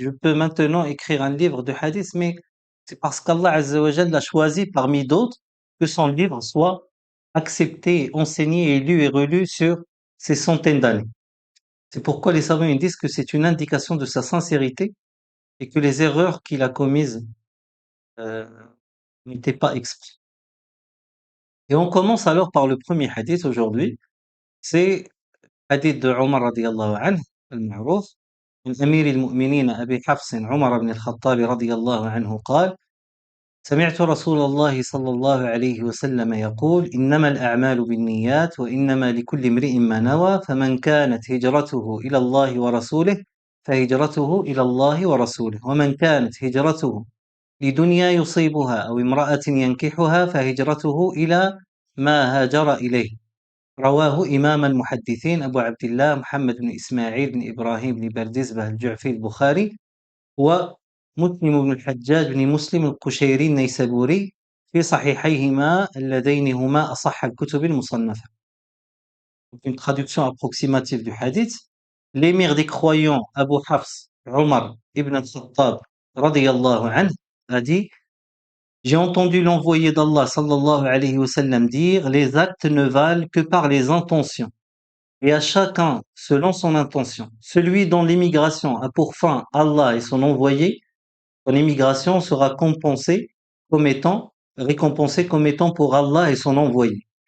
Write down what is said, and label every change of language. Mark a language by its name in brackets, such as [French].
[French] Je peux maintenant écrire un livre de hadith, mais c'est parce qu'Allah Azza wa Jalla l'a choisi parmi d'autres que son livre soit accepté, enseigné et lu et relu sur ces centaines d'années. C'est pourquoi les savants ils disent que c'est une indication de sa sincérité et que les erreurs qu'il a commises euh, n'étaient pas exprès. Et on commence alors par le premier hadith aujourd'hui. [Arabic] C'est حديث دو عمر رضي الله عنه المعروف من أمير المؤمنين أبي حفص عمر بن الخطاب رضي الله عنه قال: سمعت رسول الله صلى الله عليه وسلم يقول: إنما الأعمال بالنيات وإنما لكل امرئ ما نوى فمن كانت هجرته إلى الله ورسوله فهجرته إلى الله ورسوله ومن كانت هجرته لدنيا يصيبها أو امرأة ينكحها فهجرته إلى ما هاجر إليه. رواه إمام المحدثين أبو عبد الله محمد بن إسماعيل بن إبراهيم بن بردزبة الجعفي البخاري ومسلم بن الحجاج بن مسلم القشيري النيسابوري في صحيحيهما اللذين هما أصح الكتب المصنفة. [French] Une traduction approximative du hadith. L'émir des croyants Abu Hafs Omar ibn al-Khattab radiyallahu anhu a dit: j'ai entendu l'envoyé d'Allah sallallahu alayhi wa sallam dire: les actes ne valent que par les intentions. et à chacun selon son intention. Celui dont l'immigration a pour fin Allah et son envoyé, son immigration sera récompensée comme étant pour Allah et son envoyé.